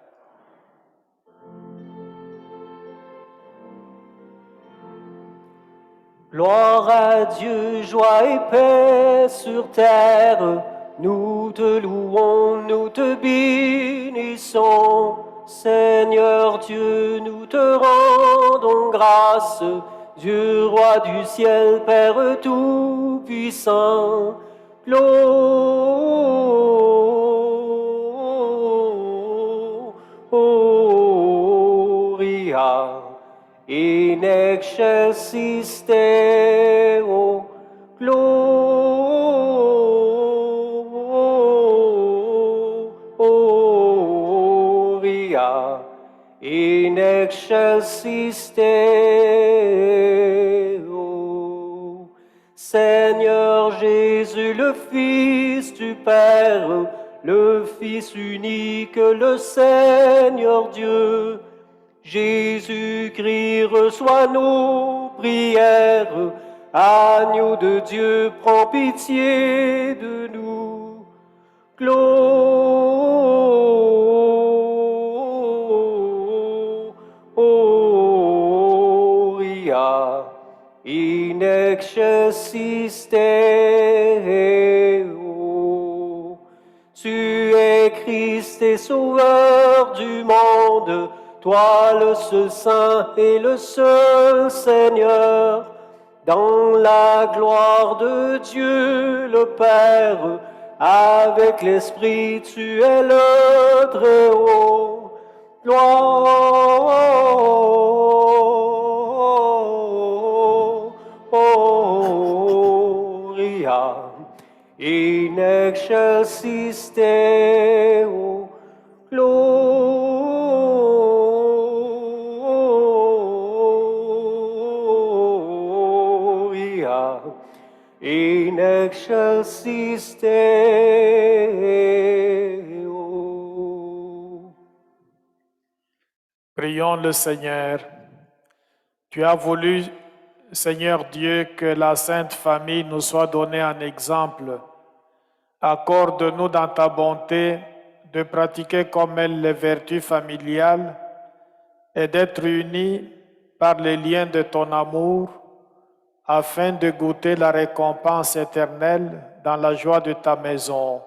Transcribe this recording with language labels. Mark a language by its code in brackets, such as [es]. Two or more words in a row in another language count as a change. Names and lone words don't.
[fr] Gloire à Dieu, joie et paix sur terre, nous te louons, nous te bénissons. Seigneur Dieu, nous te rendons grâce, Dieu roi du ciel, Père tout-puissant. [la] Gloria in excelsis Deo, gloria in excelsis Deo. [fr] Seigneur Jésus, le Fils du Père, le Fils unique, le Seigneur Dieu, Jésus-Christ, reçois nos prières. Agneau de Dieu, prends pitié de nous. [la] Gloria in excelsis Deo. [fr] Tu es Christ et Sauveur du monde, toi le seul Saint et le seul Seigneur, dans la gloire de Dieu le Père, avec l'Esprit tu es le Très-Haut. [la] Gloria in excelsis Deo. Gloria in excelsis Deo. [fr] Prions le Seigneur. Tu as voulu, Seigneur Dieu, que la Sainte Famille nous soit donnée en exemple. Accorde-nous dans ta bonté de pratiquer comme elle les vertus familiales et d'être unis par les liens de ton amour afin de goûter la récompense éternelle dans la joie de ta maison.